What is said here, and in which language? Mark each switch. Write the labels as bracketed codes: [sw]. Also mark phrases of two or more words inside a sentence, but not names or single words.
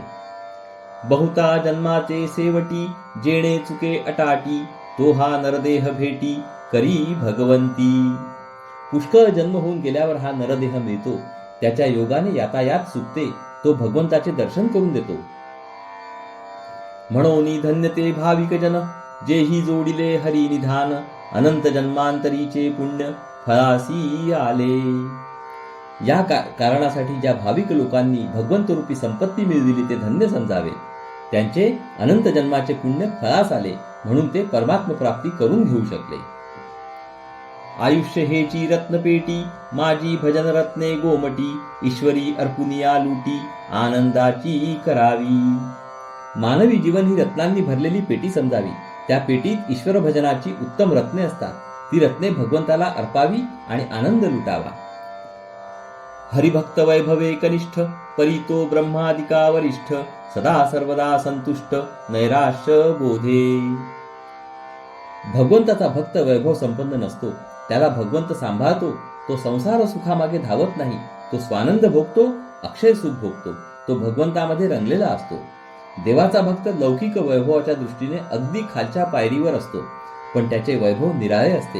[mr] बहुता जन्माचे सेवटी, जेणे चुके अटाटी, तो हा नरदेह भेटी करी भगवंती. पुष्कळ जन्म होऊन गेल्यावर हा नरदेह मिळतो. त्याच्या योगाने यातायात सुटते. तो भगवंताचे दर्शन करून देतो. म्हणून धन्य ते भाविक जन, जेही जोडिले हरी निधान, अनंत जन्मांतरीचे पुण्य फळासी आले. या कारणासाठी ज्या भाविक लोकांनी भगवंत रूपी संपत्ती मिळविली ते धन्य समजावे. त्यांचे अनंत जन्माचे पुण्य फळास आले म्हणून ते परमात्म प्राप्ती करून घेऊ शकले. आयुष्य हेची रत्नपेटी, माझी भजन रत्ने गोमटी, ईश्वरी अर्पुनिया लुटी आनंदाची करावी. मानवी जीवन ही रत्नांनी भरलेली पेटी समजावी. त्या पेटीत ईश्वर भजनाची उत्तम रत्ने असतात. ती रत्ने भगवंताला अर्पावी आणि आनंद लुटावा. हरिभक्त वैभवे कनिष्ठ, परितो ब्रह्मादिका वरिष्ठ, सदा सर्वदा संतुष्ट नैराश्य बोधे. भगवंताचा भक्त वैभव संपन्न नसतो. त्याला भगवंत सांभाळतो. तो संसार सुखामागे धावत नाही. तो स्वानंद भोगतो, अक्षय सुख भोगतो. तो भगवंतामध्ये रंगलेला असतो. देवाचा भक्त लौकिक वैभवाच्या दृष्टीने अगदी खालच्या पायरीवर असतो, पण त्याचे वैभव निराळे असते.